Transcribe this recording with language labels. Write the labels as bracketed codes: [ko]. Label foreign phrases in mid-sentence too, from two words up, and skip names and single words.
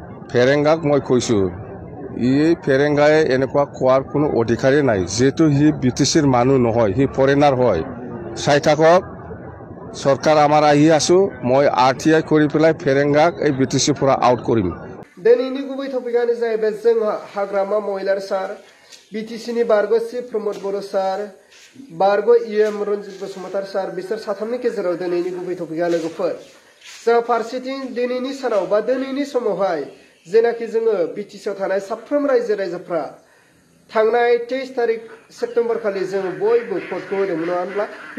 [as] ফেৰেংগাক মই কৈছো এই ফেৰেংগাই এনেকুৱা কোৱাৰ কোনো অধিকাৰেই নাই যেহেতু সি ব্ৰিটিছৰ মানুহ নহয় সি ফৰেনাৰ হয় চাই থাকক সরকার আমার আহি আছো মই আরটিআই কৰি পেলাই ফেৰেংগাক এই ব্ৰিটিছৰ পৰা আউট কৰিম [brx] दिनैनि गुबै टपिकआनो जाहैबाय जोंहा हाग्रामा महिलार सार बिटिसिनि बारग' चिफ प्रमद बर' सार बारग' इएम रन्जित बसुमतारी सार बिसोर साथामनि गेजेराव दिनैनि गुबै टपिकआ लोगोफोर जों फारसेथिं दिनैनि सानाव बा दिनैनि समावहाय जेनाखि जोङो बिटिसिआव थानाय साफ्रोम रायजो राजाफ्रा थांनाय 23 तारिख सेप्तेम्बर खालि जों बयबो भटखौ होदोंमोन नङा होनब्ला बे